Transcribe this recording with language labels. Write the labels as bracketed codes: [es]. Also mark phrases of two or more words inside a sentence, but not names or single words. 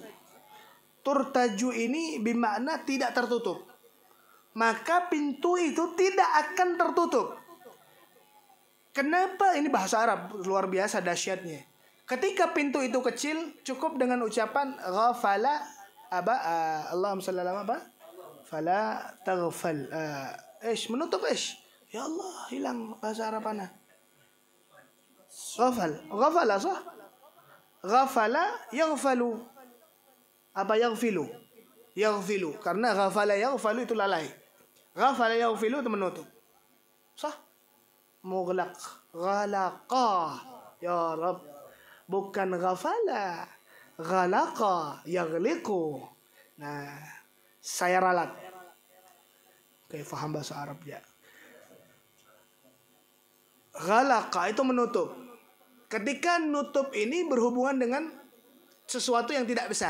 [id] Turtaju ini bermakna tidak tertutup. Maka pintu itu tidak akan tertutup. Kenapa? Ini bahasa Arab luar biasa dahsyatnya. Ketika pintu itu kecil, cukup dengan ucapan ghafala [ar] اللهم صل على [id] apa? [ar] فلا تغفل. [id] Menutup [ar] يا الله, [id] hilang bahasa Arab ana. [ar] غفل صح؟ غفل يغفل. Apa يغفل؟ يغفل. [id] Karena [ar] غفل يغفل [id] itu lalai. [ar] غفل يغفل [id] itu menutup. [ar] صح؟ مغلق. غلق. يا رب. Bukan ghafala. غلق. يغلق. [id] Nah, saya ralat. Oke, faham bahasa Arab ya. Ghalaqa itu menutup. Ketika nutup ini berhubungan dengan sesuatu yang tidak besar.